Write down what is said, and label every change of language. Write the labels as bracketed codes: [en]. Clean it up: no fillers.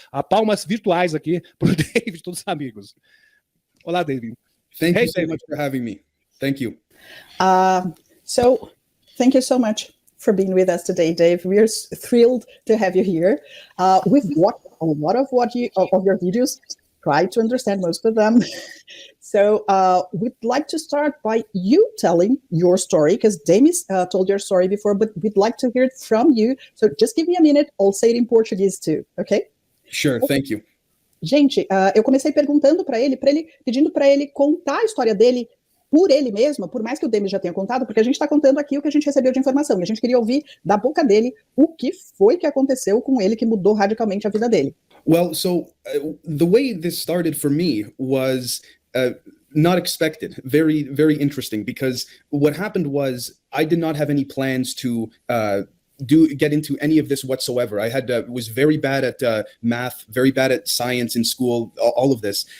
[pt] Palmas virtuais aqui para o David, todos os amigos. Olá, David. [en] Thank you so much for having me. Thank you. So, thank you so much for being with us today, Dave. We are thrilled to have you here. We've watched a lot of your videos, try to understand most of them. So we'd like to start by you telling your story, because Demis told your story before, but we'd like to hear it from you. So just give me a minute, I'll say it in Portuguese too, okay? Sure, thank you. [pt] Gente, eu comecei perguntando para ele, pedindo para ele contar a história dele por ele mesmo, por mais que o Demis já tenha contado, porque a gente está contando aqui o que a gente recebeu de informação, e a gente queria ouvir da boca dele o que foi que aconteceu com ele que mudou radicalmente a vida dele. [en] Well, so the way this started for me was not expected, very, very interesting, because what happened was I did not have any plans to get into any of this whatsoever. I was very bad at math, very bad at science in school, all of this.